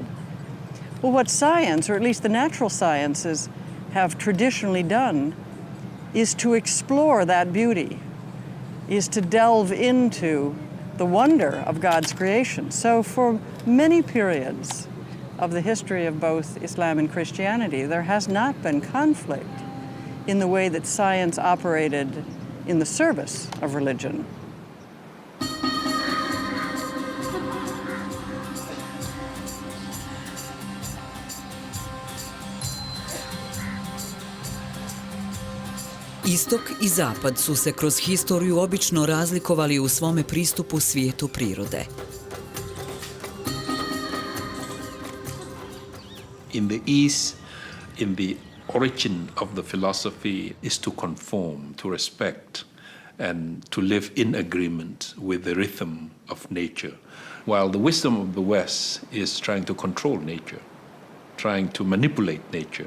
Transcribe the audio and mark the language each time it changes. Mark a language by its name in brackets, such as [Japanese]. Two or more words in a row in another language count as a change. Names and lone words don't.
[English] Well, what science, or at least the natural sciences, have traditionally done is to explore that beauty, is to delve into the wonder of God's creation. So for many periods of the history of both Islam and Christianity, there has not been conflict in the way that science operated in the service of religion. [Bosnian] Istok i Zapad su se kroz historiju obično razlikovali u svome pristupu svijetu prirode. [English] In the East, in the origin of the philosophy is to conform, to respect, and to live in agreement with the rhythm of nature, while the wisdom of the West is trying to control nature, trying to manipulate nature.